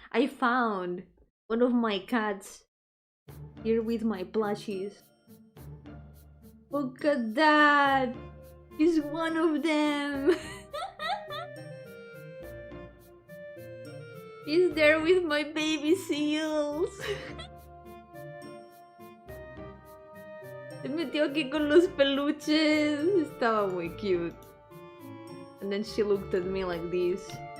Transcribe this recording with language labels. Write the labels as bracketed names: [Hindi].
[English] I found one of my cats here with my plushies. Look at that! He's one of them! He's there with my baby seals! [Spanish] Se metió aquí con los peluches! Estaba muy cute. [English] And then she looked at me like this.